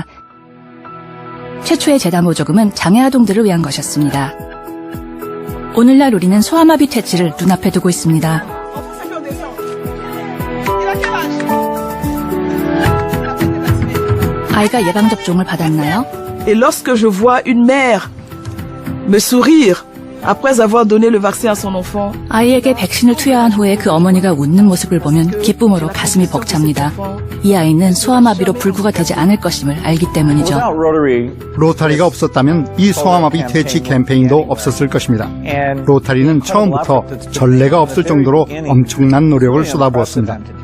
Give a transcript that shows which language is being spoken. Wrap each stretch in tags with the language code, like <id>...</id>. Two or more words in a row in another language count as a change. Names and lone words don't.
<ko>최초의 재단 보조금은 장애 아동들을 위한 것이었습니다. 오늘날 우리는 소아마비 퇴치를 눈앞에 두고 있습니다. 아이가 예방접종을 받았나요?</ko> <fr>Et lorsque je vois une mère me sourire après avoir donné le vaccin à son enfant,</fr> <ko>아이에게 백신을 투여한 후에 그 어머니가 웃는 모습을 보면 기쁨으로 가슴이 벅찹니다. 이 아이는 소아마비로 불구가 되지 않을 것임을 알기 때문이죠. 로타리가 없었다면 이 소아마비 퇴치 캠페인도 없었을 것입니다. 로타리는 처음부터 전례가 없을 정도로 엄청난 노력을 쏟아부었습니다.</ko>